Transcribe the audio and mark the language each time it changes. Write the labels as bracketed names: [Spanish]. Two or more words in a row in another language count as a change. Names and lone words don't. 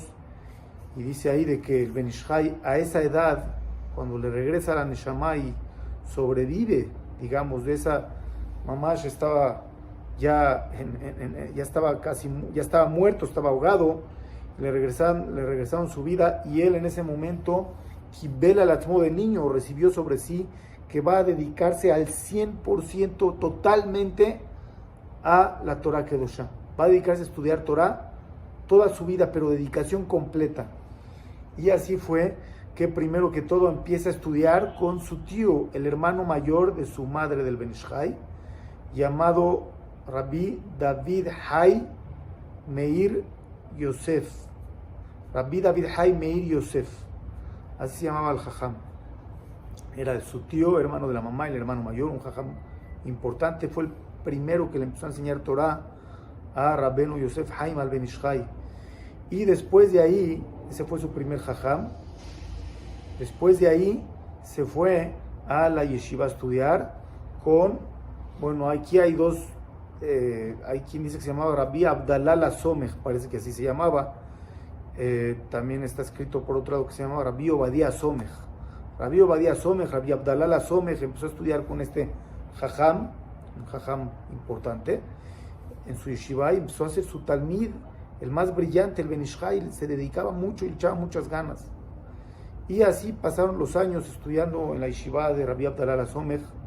[Spanish] Y dice ahí de que el Ben Ishai, a esa edad, cuando le regresa la Neshama y sobrevive, digamos, de esa mamá, ya estaba muerto, estaba ahogado, le regresaron su vida, y él en ese momento, [Hebrew] Kibel al Atmo [Spanish] de niño, recibió sobre sí que va a dedicarse al 100% totalmente a la [Hebrew] Torah Kedoshá. [Spanish] Va a dedicarse a estudiar Torah toda su vida, pero dedicación completa. Y así fue que primero que todo empieza a estudiar con su tío, el hermano mayor de su madre del Ben Ishai, llamado Rabbi David Hai Meir Yosef. Rabbi David Hai Meir Yosef, así se llamaba el Jajam. Era de su tío, hermano de la mamá, y el hermano mayor, un Jajam importante. Fue el primero que le empezó a enseñar Torah a Rabbenu Yosef Haim al Ben Ishai. Y después de ahí, ese fue su primer Jajam. Después de ahí se fue a la yeshiva a estudiar aquí hay dos, hay quien dice que se llamaba Rabbi Abdallah Lasomech, parece que así se llamaba. También está escrito por otro lado que se llamaba Rabbi Obadiah Somech. Rabbi Obadiah Somech, Rabbi Abdallah Lasomech, empezó a estudiar con este Jajam, un Jajam importante, en su yeshiva, y empezó a hacer su talmid, el más brillante, el Ben Ishai. Se dedicaba mucho y le echaba muchas ganas. Y así pasaron los años estudiando en la yeshiva de Rabbi Abdallah Somech.